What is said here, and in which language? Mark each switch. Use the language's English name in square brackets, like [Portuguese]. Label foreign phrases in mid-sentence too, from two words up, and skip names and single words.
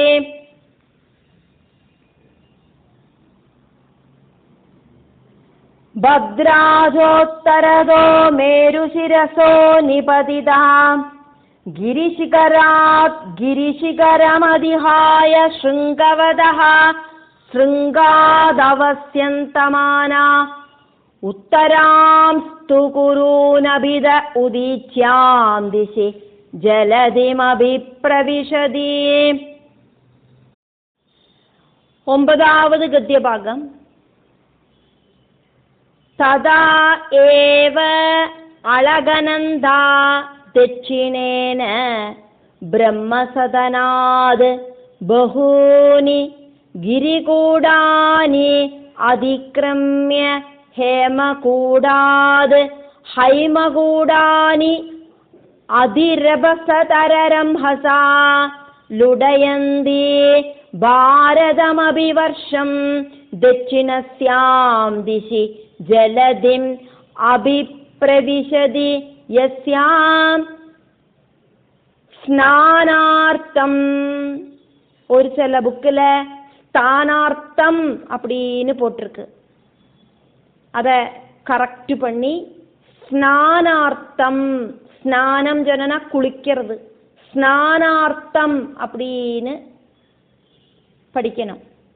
[Sanskrit] भद्राजोत्तरदो मेरुशिरसो निपतिता गिरिशिखरात् गिरिशिखरमधिहाय शृङ्गवतः शृङ्गादवस्यन्तमाना उत्तरांस्तु कुरूनभिद उदीच्यां दिशि जलधिमभिप्रविशति. [Malayalam] ഒമ്പതാവത് ഗദ്യഭാഗം. [Sanskrit] तदा एव अलगनन्दा ദക്ഷിണേന ബ്രഹ്മസദനാത് ബഹൂനി ഗിരികൂടാനി അതിക്രമ്യ ഹേമകൂടാത് ഹൈമകൂടാനി അതിരഭസതരരംഹസാ ലുടയന്തി ഭാരതമഭിവർഷം ദക്ഷിണസ്യാം ദിശി ജലധിം അഭിപ്രവിശതി യസ്യാം ஸ்நானார்த்தம். [Tamil] ஒரு சில புக்கில் ஸ்தானார்த்தம் அப்படின்னு போட்டிருக்கு. அதை கரெக்ட் பண்ணி ஸ்நானார்த்தம், ஸ்நானம் சொன்னா குளிக்கிறது, ஸ்நானார்த்தம் அப்படின்னு படிக்கணும்.